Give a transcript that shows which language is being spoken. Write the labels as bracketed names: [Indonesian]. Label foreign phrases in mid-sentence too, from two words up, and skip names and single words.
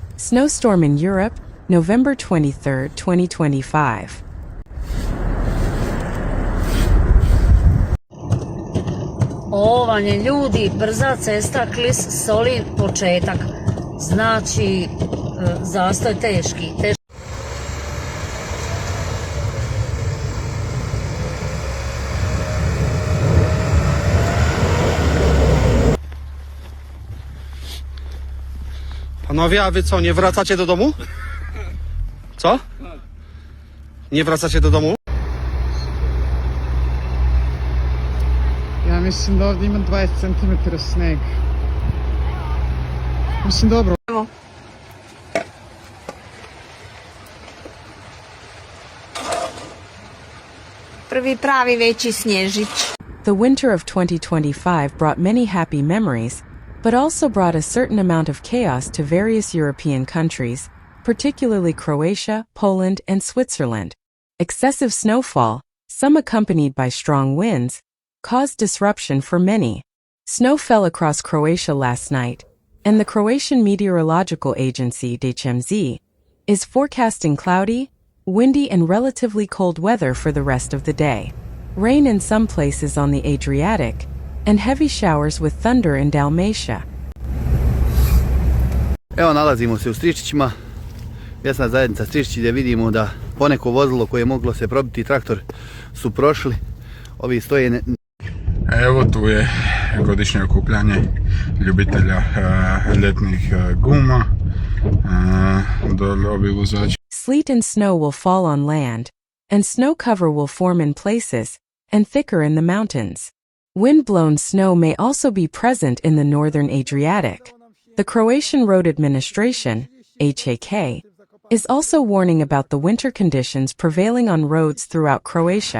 [English] Snowstorm in Europe, November 23, 2025. [Croatian] Ovo vam je, ljudi, brza cesta Klis-Solin početak. Znači, zastoj teški. [Polish] Panowie, a wy co, nie wracacie do domu? Co? Nie wracacie do domu? [Croatian] Ja mislim da ovdje ima 20 cm sneg. Mislim dobro. Evo. Prvi pravi veći snježić. [English] The winter of 2025 brought many happy memories, but also brought a certain amount of chaos to various European countries, particularly Croatia, Poland, and Switzerland. Excessive snowfall, some accompanied by strong winds, caused disruption for many. Snow fell across Croatia last night, and the Croatian Meteorological Agency DHMZ is forecasting cloudy, windy, and relatively cold weather for the rest of the day. Rain in some places on the Adriatic, and heavy showers with thunder in Dalmatia. [Croatian] Evo, nalazimo se u Stričićima, mjesna zajednica Stričići, gdje vidimo da poneko vozilo koje je moglo se probiti traktor su prošli. Ovi stoje. Evo, tu je godišnje okupljanje ljubitelja ljetnih guma. Ovi vozači. [English] Sleet and snow will fall on land, and snow cover will form in places, and thicker in the mountains. Wind-blown snow may also be present in the northern Adriatic. The Croatian Road Administration, HAK, is also warning about the winter conditions prevailing on roads throughout Croatia.